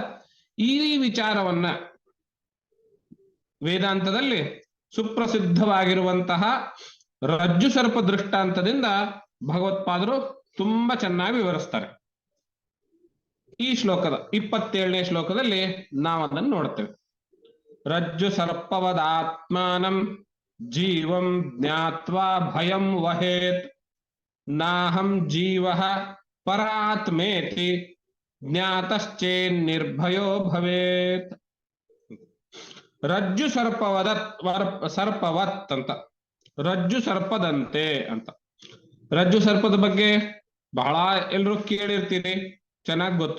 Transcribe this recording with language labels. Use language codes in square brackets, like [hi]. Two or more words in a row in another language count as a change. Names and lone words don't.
[kn] ಈ ವಿಚಾರವನ್ನ ವೇದಾಂತದಲ್ಲಿ ಸುಪ್ರಸಿದ್ಧವಾಗಿರುವಂತಹ ರಜ್ಜು ಸರ್ಪ ದೃಷ್ಟಾಂತದಿಂದ ಭಗವತ್ಪಾದರು ತುಂಬಾ ಚೆನ್ನಾಗಿ ವಿವರಿಸ್ತಾರೆ. ಈ ಶ್ಲೋಕದ 27ನೇ ಶ್ಲೋಕದಲ್ಲಿ ನಾವು ಅದನ್ನು ನೋಡ್ತೇವೆ. [sa] ರಜ್ಜು ಸರ್ಪವದಾತ್ಮಾನಂ ಜೀವಂ ಜ್ಞಾತ್ವಾ ಭಯಂ ವಹೇತ್, ನಾಹಂ ಜೀವಃ ಪರಾತ್ಮೇತಿ ಜ್ಞಾತಶ್ಚೇನ್ನಿರ್ಭಯೋ ಭವೇತ್. ರಜ್ಜು ಸರ್ಪವತ್ [kn] ಅಂತ, ರಜ್ಜು ಸರ್ಪದಂತೆ ಅಂತ. ರಜ್ಜು ಸರ್ಪದ ಬಗ್ಗೆ ಬಹಳ ಎಲ್ರು ಕೇಳಿರ್ತೀರಿ, ಚೆನ್ನಾಗಿ ಗೊತ್ತು.